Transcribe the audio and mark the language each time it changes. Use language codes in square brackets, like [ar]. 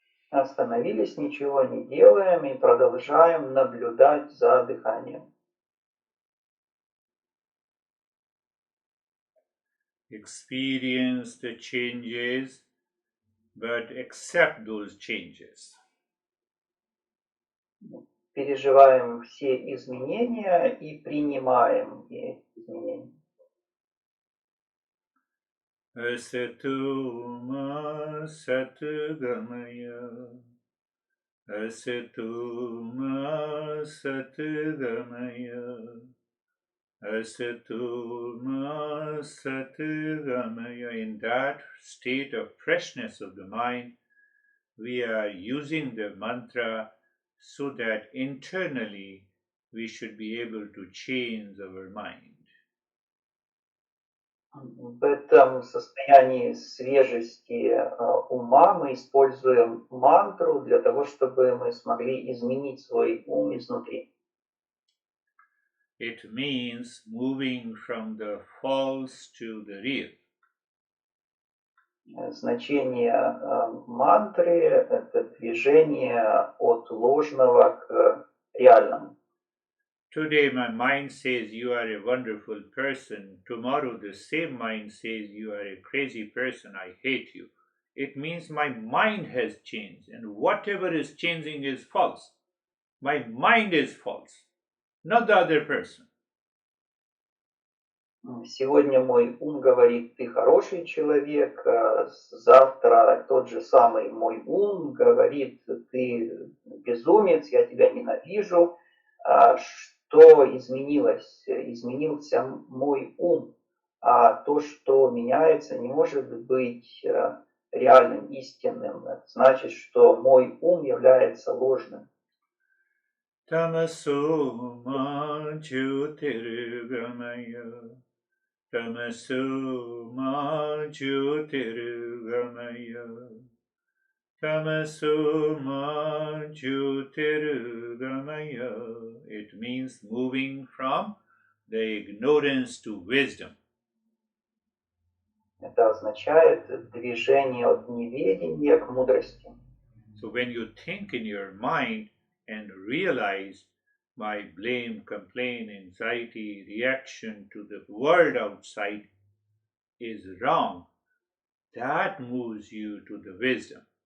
[ru] Остановились, ничего не делаем и продолжаем наблюдать за дыханием. [en] Experience the changes, but accept those changes. [ru] Переживаем все изменения и принимаем эти изменения. [sa] Asatuma satgamaya. Asatuma satgamaya. Asatuma satgamaya. [en] In that state of freshness of the mind, we are using the mantra so that internally we should be able to change our mind. [ru] В этом состоянии свежести ума мы используем мантру для того, чтобы мы смогли изменить свой ум изнутри. [en] It means moving from the false to the real. [ru] Значение мантры – это движение от ложного к реальному. [en] Today my mind says you are a wonderful person. Tomorrow the same mind says you are a crazy person. I hate you. It means my mind has changed, and whatever is changing is false. My mind is false, not the other person. [ru] Сегодня мой ум говорит, ты хороший человек, завтра тот же самый мой ум говорит, ты безумец, я тебя ненавижу. Что изменилось? Изменился мой ум. А то, что меняется, не может быть реальным, истинным. Это значит, что мой ум является ложным. [sa] Tamaso ma jyotirgamaya. Tamaso ma jyotirgamaya. Tamaso ma jyotirgamaya. [en] It means moving from the ignorance to wisdom. [ru] Это означает движение от неведения к мудрости. [en] So when you think in your mind and realize my blame, complaint, anxiety, reaction to the world outside is wrong, that moves you to the wisdom.